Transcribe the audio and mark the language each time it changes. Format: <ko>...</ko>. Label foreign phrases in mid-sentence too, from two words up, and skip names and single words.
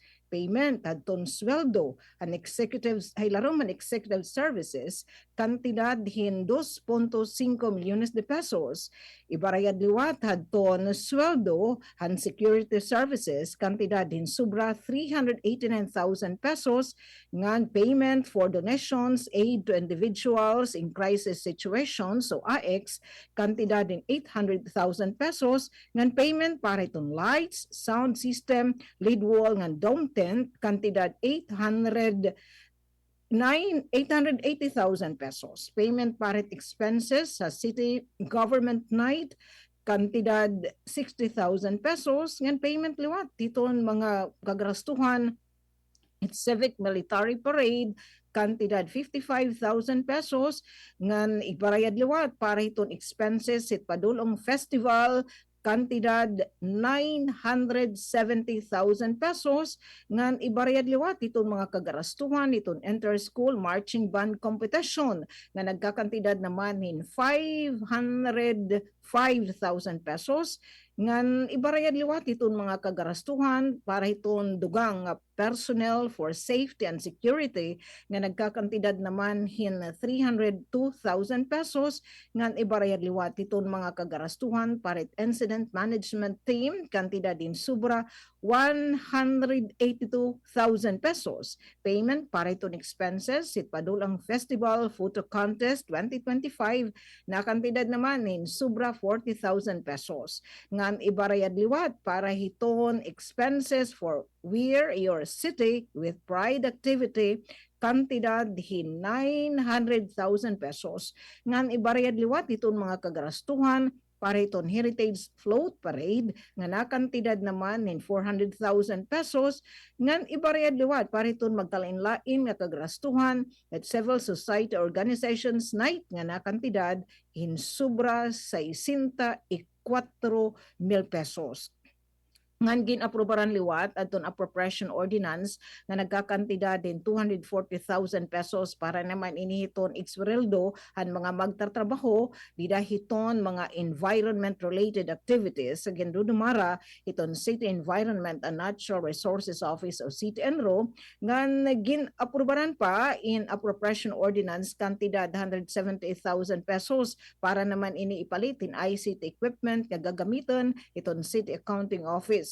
<war>Payment adton sweldo an executives ay larong man</war> <en>executive services</en> <war>kantidad hin 2.5 milyones de pesos. Ibarayad liwat adton sweldo an</war> <en>security services</en> <war>kantidad hin sobra 389,000 pesos ngan</war> <en>payment for donations aid to individuals in crisis situations</en> <war>so AX kantidad hin 800,000 pesos ngan payment para itong</war> <en>lights, sound system, lead wall</en> <war>ngan dome tent kantidad 880,000 pesos. Payment para expenses sa</war> <en>city government night</en> <war>kantidad 60,000 pesos ngan payment liwat titon mga gagrastuhan</war> <en>civic military parade</en> <war>kantidad 55,000 pesos ngan ibarayad liwat para iton expenses sit padulong festival kantidad 970,000 pesos ngan ibarayad liwat itong mga kagarastuhan itong</war> <en>inter-school marching band competition</en> <war>nga nagkakantidad naman hin 505,000 pesos ngan ibarayad liwat itong mga kagarastuhan para itong dugang</war> <en>personnel for safety and security</en> <war>nga nagkakantidad naman hin 302,000 pesos ngan ibarayad liwat itong mga kagarastuhan para</war> <en>incident management team</en> <war>kantidad din sobra 182,000 pesos. Payment para itong expenses sit padulang</war> <en>festival photo contest 2025</en> <war>na kantidad naman hin sobra 40,000 pesos ngan ibarayad liwat para hiton</war> <en>expenses for Wear Your City with Pride activity</en> <war>kantidad hin 900,000 pesos ngan ibarayad liwat iton mga kagarastuhan para iton Heritage Float Parade nga nakantidad naman hin 400,000 pesos ngan ibarayad liwat para iton magkalain-lain nga kagarastuhan at</war> <en>civil society organizations night</en> <war>nga nakantidad hin sobra 64,000 pesos. Ngan ginaprobaran liwat adton</war> <en>appropriation ordinance</en> <war>nga nagkakantidad din 240,000 pesos para naman inihiton eksweldo han mga magtatrabaho didahiton mga</war> <en>environment related activities</en> <war>sa gendudumara iton City Environment and Natural Resources Office o CTNRO nga ginaprobaran pa in</war> <en>appropriation ordinance</en> <war>kantidad 170,000 pesos para naman ini ipalitin</war> <en>ICT equipment</en> <war>nga gagamiton iton City Accounting Office.</war>